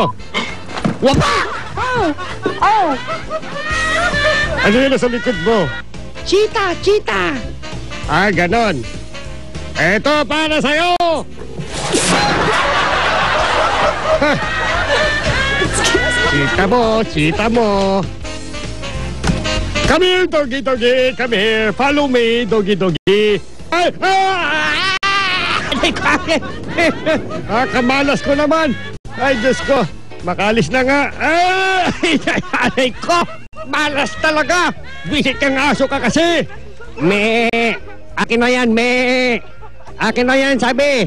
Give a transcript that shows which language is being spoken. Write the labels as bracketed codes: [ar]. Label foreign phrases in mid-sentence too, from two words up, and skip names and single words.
[tl] Wapa! Ano yun sa likod mo? Cheetah! Ah, ganon. Ito para sa'yo! Cheetah mo. [en] Come here, doggy, come here. Follow me, doggy. [tl] Ay! Kamalas ko naman. Ay, Diyos ko. Makalis na nga. Ay, ko. Malas talaga. Visit kang aso ka kasi. Akin na yan, Akin na yan, sabi.